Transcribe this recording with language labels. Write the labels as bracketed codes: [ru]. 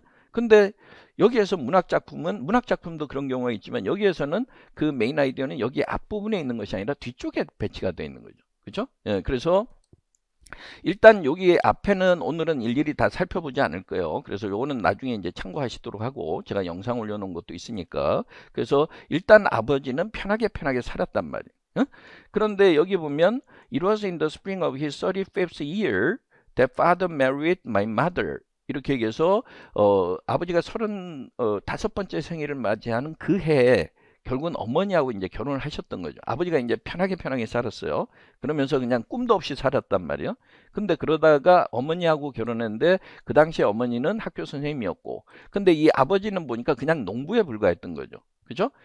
[ko] 근데 여기에서 문학 작품도 그런 경우가 있지만 여기에서는 그 메인 아이디어는 여기 앞부분에 있는 것이 아니라 뒤쪽에 배치가 되어 있는 거죠. 그렇죠? 그래서 일단 여기 앞에는 오늘은 일일이 다 살펴보지 않을 거예요. 그래서 요거는 나중에 이제 참고하시도록 하고 제가 영상 올려놓은 것도 있으니까. 그래서 일단 아버지는 편하게 살았단 말이에요. 그런데 여기 보면 [en] It was in the spring of his 35th year that father married my mother. [ko] 이렇게 얘기해서 아버지가 35번째 생일을 맞이하는 그 해에 결국은 어머니하고 이제 결혼을 하셨던 거죠. 아버지가 이제 편하게 살았어요. 그러면서 그냥 꿈도 없이 살았단 말이에요. 근데 그러다가 어머니하고 결혼했는데 그 당시에 어머니는 학교 선생님이었고 근데 이 아버지는 보니까 그냥 농부에 불과했던 거죠. 그죠?